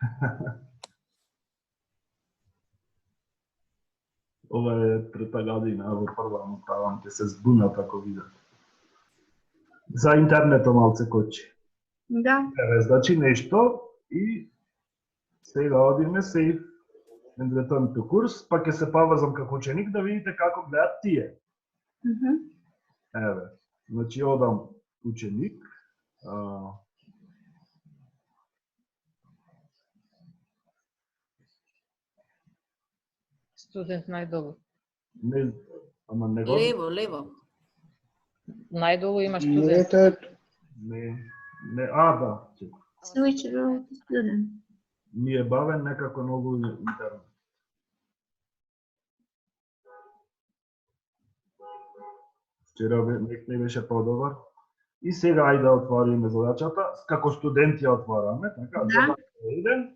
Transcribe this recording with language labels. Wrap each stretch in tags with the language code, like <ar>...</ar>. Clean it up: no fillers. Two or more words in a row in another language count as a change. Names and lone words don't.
<mk>Ова е трета година, во прва му правам, ќе се збунат ако видат. За интернетот малце кочи. Да. Еве, значи нешто и сега одиме</mk> <en>save and return to</en> <mk>курс, па ќе се поврзам како ученик да видите како гледат тие. Еве, значи одам ученик. Студент најдолу. Не, ама не го... Лево. Најдолу има студент. Не, да, чека.</mk> <en>Switch to student.</en> <mk>Ми е бавен некако многу интернет. Вчера не беше подобар. И сега ајде да отвориме задачата. Како студент ја отвараме, така? Да. Еден.</mk>